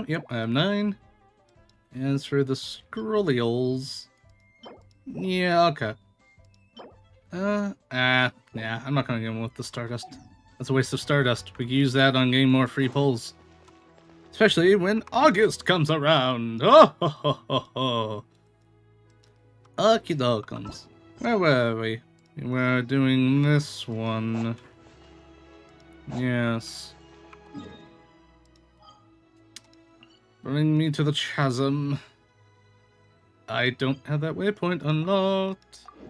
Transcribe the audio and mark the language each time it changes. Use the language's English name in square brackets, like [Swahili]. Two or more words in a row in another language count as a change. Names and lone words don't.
[English] Yep, I have 9. As for the scrollials... Yeah, okay. Yeah, I'm not gonna get one with the Stardust. That's a waste of Stardust. We can use that on getting more free pulls. Especially when August comes around. Oh, ho, ho, ho, ho. Okey-dokums. Where were we? We're doing this one. Yes. Bring me to the chasm. I don't have that waypoint unlocked.